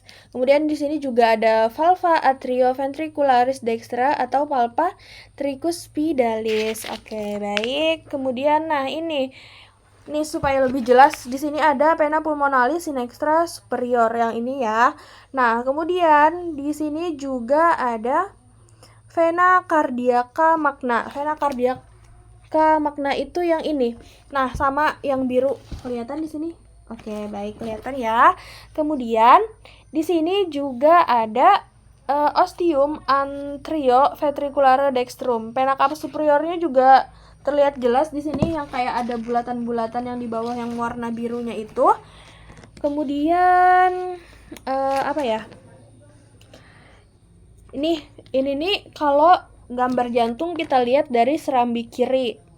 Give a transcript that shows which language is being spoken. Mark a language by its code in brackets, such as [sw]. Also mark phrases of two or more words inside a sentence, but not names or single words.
[id] Kemudian di sini juga ada [la] valva atrioventricularis dextra [id] atau [la] palpa tricuspidalis. [id] Oke, baik. Kemudian nah ini supaya lebih jelas, di sini ada [la] vena pulmonalis sinistra superior [id] yang ini ya. Nah, kemudian di sini juga ada [la] vena cardiaca magna. Vena cardiaca magna [id] itu yang ini. Nah, sama yang biru kelihatan di sini. Oke, baik, kelihatan ya. Kemudian di sini juga ada [la] ostium anterioventricular dextrum. Vena cava [id] superiornya juga terlihat jelas di sini yang kayak ada bulatan-bulatan yang di bawah yang warna birunya itu. Kemudian Ini nih kalau gambar jantung kita lihat dari serambi kiri.